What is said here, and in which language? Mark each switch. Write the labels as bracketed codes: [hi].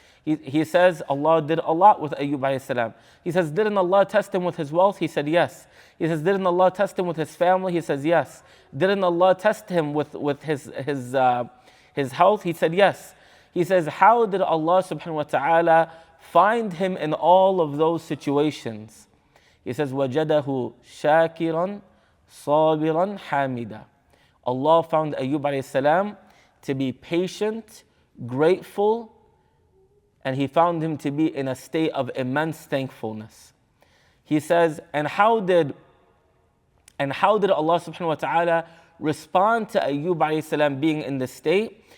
[en] He says, Allah did a lot with Ayyub alayhi salam. He says, didn't Allah test him with his wealth? He said, yes. He says, didn't Allah test him with his family? He says, yes. Didn't Allah test him with his health? He said, yes. He says, how did Allah subhanahu wa ta'ala find him in all of those situations. He says, [ar] وَجَدَهُ شَاكِرًا صَابِرًا حَامِدًا. [en] Allah found Ayyub alayhi salam to be patient, grateful, and he found him to be in a state of immense thankfulness. He says, and how did Allah subhanahu wa ta'ala respond to Ayyub alayhi salam being in this state?